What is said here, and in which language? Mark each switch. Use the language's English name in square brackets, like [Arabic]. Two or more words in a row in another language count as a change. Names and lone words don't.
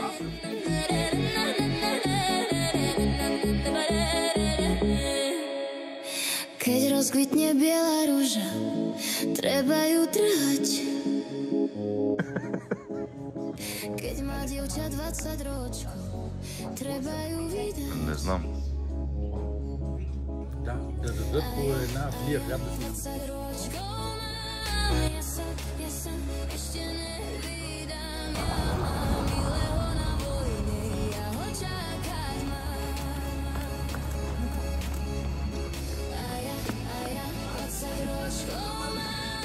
[Slovak] Keď rozkvitne biela ruža, treba ju trhať. Keď má dievča 20 ročkov, treba ju vydať. [Bulgarian] Не знам. Да дадат по една флия хляб да си. [Slovak] 20 ročkov ja sa ešte nevydám. Milého na vojne, ja ho čakať mám. A ja 20 ročkov mám.